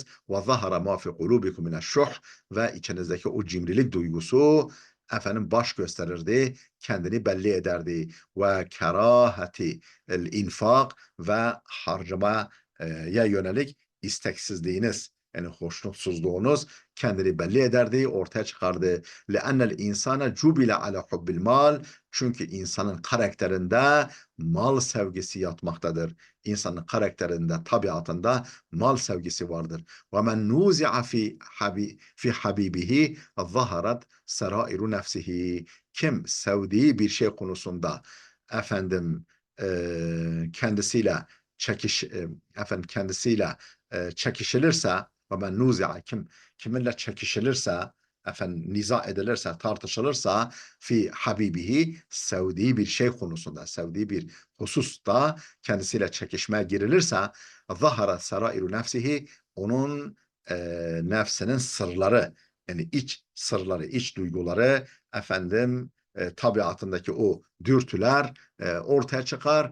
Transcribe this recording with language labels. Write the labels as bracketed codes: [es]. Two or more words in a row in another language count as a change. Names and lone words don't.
[ar] وظهر ما في قلوبكم من الشح, [tr] ve içinizdeki o cimrilik duygusu baş gösterirdi, kendini belli ederdi. [ar] وكراهية الإنفاق, [tr] ve harcamaya yönelik isteksizliğiniz, yani hoşnutsuzluğunuz kendini belli ederdi, ortaya çıkardı. [ar] لَأَنَّ الْاِنْسَانَ جُبِلَ عَلَى حُبِّ الْمَالِ, [tr] çünkü insanın karakterinde mal sevgisi yatmaktadır. İnsanın karakterinde, tabiatında mal sevgisi vardır. [ar] وَمَنْ نُوزِعَ فِي حَبِيبِهِ ظَهَرَتْ سَرَائِرُ نَفْسِهِ, [tr] kim sevdiği bir şey konusunda kendisiyle çekişilirse, [ar] ومن نوزع, [tr] kiminle çekişilirse, niza edilirse, tartışılırsa, [ar] في حبيبه, [tr] sevdiği bir şey konusunda, sevdiği bir hususta kendisiyle çekişmeye girilirse, [ar] ظهرت سرائر نفسه, [tr] onun nefsinin sırları, yani iç sırları, iç duyguları, tabiatındaki o dürtüler ortaya çıkar.